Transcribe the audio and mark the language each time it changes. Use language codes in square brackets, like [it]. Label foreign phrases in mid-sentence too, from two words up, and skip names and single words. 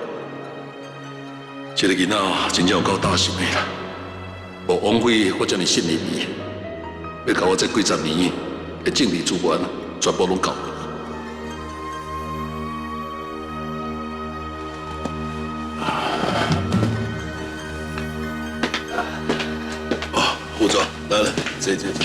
[nan] 这个囡仔真正有够大心的啦，无枉费我这么信任伊，要甲我这几十年的政治资源全部拢交给伊。哦，副座，来，坐。